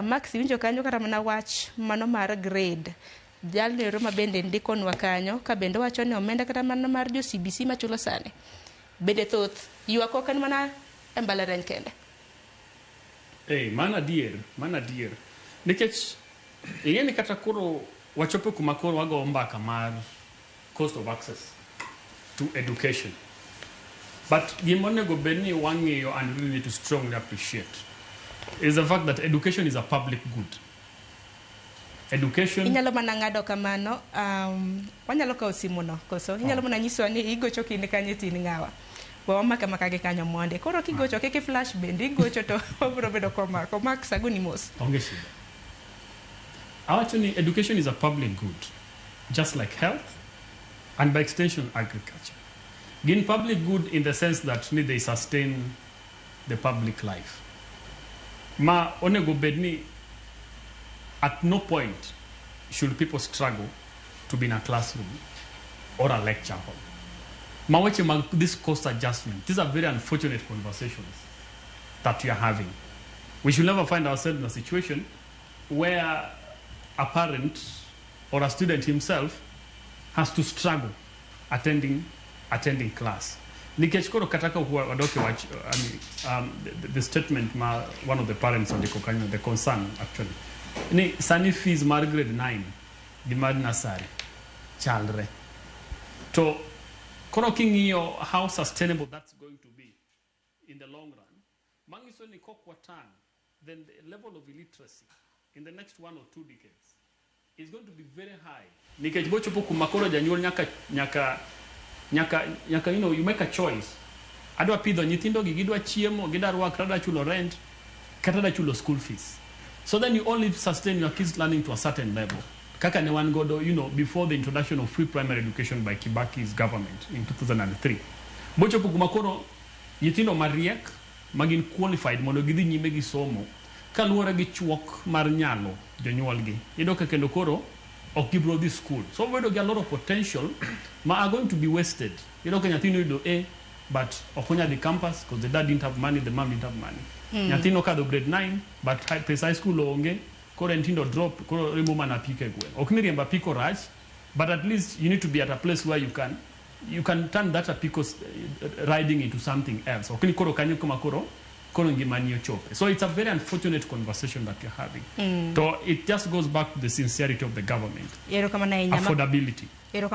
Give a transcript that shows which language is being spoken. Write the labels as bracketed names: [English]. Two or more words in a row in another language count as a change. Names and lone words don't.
[Luo (Kenya and Tanzania)] Max, winjo kanyo kata mana wach mano mar grade. Jalero ma bende ndikonwa kanyo ka bende wacho ni omenda kata mana mar jo CBC machulo sani bende thoth ywak ok en mana e mbalariany kende. Mana dier nikech ing'eni kata koro wachopo kuma koro wago mbaka mar [English] cost of access to education, but [Luo (Kenya and Tanzania)] gimonego bedni wang'iyo [English] and really need to strongly appreciate is the fact that education is a public good. Education [Luo (Kenya and Tanzania)] inyalo mana ng'ado kamano, wanyalo kawo simuno koso inyalo mana nyisowa ni igocho kinde kanyo tin ng'awa wamaka gi kanyo monde koro kigocho keke flash bende igocho to wabro bedo komako Max agoni mos. Onge shida. [English] Actually, education is a public good, just like health and by extension agriculture. Gin public good in the sense that they sustain the public life. [Luo (Kenya and Tanzania)] Ma onego bedni [English] at no point should people struggle to be in a classroom or a lecture hall. [Luo (Kenya and Tanzania)] Maweche mag [English] this cost adjustment, these are very unfortunate conversations that we are having. We should never find ourselves in a situation where a parent or a student himself has to struggle attending class. [Luo (Kenya and Tanzania)] Nikech koro kataka wadoke [English] watch the statement ma one of the parents on the concern actually. [Luo (Kenya and Tanzania)] Ni sani fees mar grade 9 di mar nursery chalre. To koro king'iyo [English] how sustainable that's going to be in the long run. [Luo (Kenya and Tanzania)] Mangiso ni kokwatan, [English] then the level of illiteracy in the next 1 or 2 decades is going to be very high. [Luo (Kenya and Tanzania)] Nikech bochopo kumakoro janyuol nyaka [English] you make a choice. [Luo (Kenya and Tanzania)] Adwa pidho nyithindo gi gidwa chiemo, gidwa rwakra, adwa chulo rent, kata adwa chulo [English] school fees. So then you only sustain your kids learning to a certain level. [Luo (Kenya and Tanzania)] Kaka ne wan godo, [English] before the introduction of free primary education by Kibaki's government in 2003. [Luo (Kenya and Tanzania)] Bochopo kumakoro nyithindo mariek magin qualified mondo gidhi nyime gi somo kaluwore gi chuok mar nyalo jonyuol gi. Iyudo ka kendo koro ok gibro [English] this school. So we do get a lot of potential ma are going to be wasted. [Luo (Kenya and Tanzania)] Iyudo ka nyathino yudo [English] A but okonya the campus because the dad didn't have money, the mom didn't have money. [Luo (Kenya and Tanzania)] Nyathino kadho grade 9 but high school onge, koro entindo drop, koro remo mana pike gwen. Ok ni riemba piko rach, [English] but at least you need to be at a place where you can turn that apiko riding into something else. [Luo (Kenya and Tanzania)] Ok ni koro kanyo kuma koro ngimani ochope. [English] So it's a very unfortunate conversation that you're having. So it just goes back to the sincerity of the government. Affordability.